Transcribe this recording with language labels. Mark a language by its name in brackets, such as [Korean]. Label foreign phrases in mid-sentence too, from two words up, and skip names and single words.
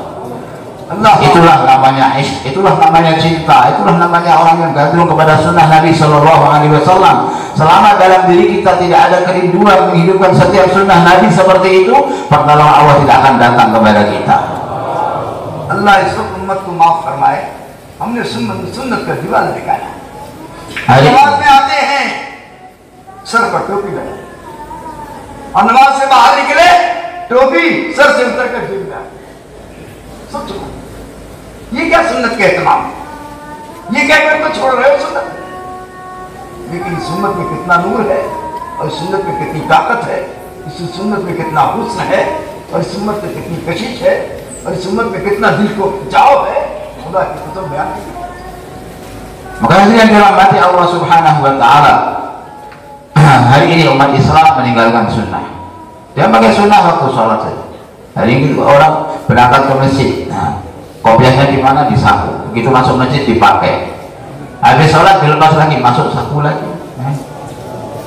[Indonesian] Itulah namanya isyq, itulah namanya cinta, itulah namanya orang yang gandrung kepada sunnah Nabi [Arabic] صلى الله عليه وسلم. [Indonesian] Selama dalam diri kita tidak ada kerinduan menghidupkan setiap sunnah Nabi seperti itu, pertolongan Allah tidak akan datang kepada kita. [Urdu] اللہ اس امت کو معاف فرمائے, ہم نے سنت کا دیوانہ دکھایا. نماز میں آتے ہیں سر پر ٹوپی لگا اور نماز سے باہر نکلے ٹوپی سر سے اتر کر جیب میں، سوچو یہ کیا سنت کا اہتمام، یہ کیا کر تو چھوڑ رہے ہو سنت. لیکن سنت میں کتنا نور ہے اور سنت میں کتنی طاقت ہے، اس سنت میں کتنا حسن ہے اور اس سنت میں کتنی کشش ہے اور اس سنت میں کتنا دل کو کھنچاؤ ہے، خدا کی قسم بیان نہیں. [Indonesian] Makanya yang dirahmati Allah [Arabic] سبحانه وتعالى, [Indonesian] hari ini umat Islam meninggalkan sunnah. Dia pakai sunnah waktu sholat saja. Hari ini orang berangkat ke masjid, nah, kopiahnya di mana, di saku. Begitu masuk masjid dipakai. Habis sholat dilepas lagi, masuk saku lagi.